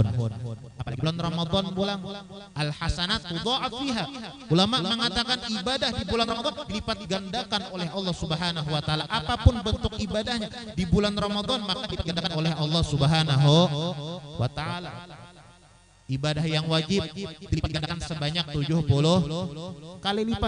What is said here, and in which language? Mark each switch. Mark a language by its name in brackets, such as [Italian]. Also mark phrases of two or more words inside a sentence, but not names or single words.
[Indonesian] Apalagi bulan Ramadan bulan [Arabic] al-hasanat tudha'af fiha. [Indonesian] Ulama mengatakan ibadah di bulan Ramadan dilipat gandakan oleh Allah [Arabic] Subhanahu wa taala. [Indonesian] Apapun bentuk ibadahnya di bulan Ramadan maka dilipat gandakan oleh Allah [Arabic] Subhanahu wa taala. [Indonesian] Ibadah yang wajib dilipat gandakan sebanyak 70 kali lipat.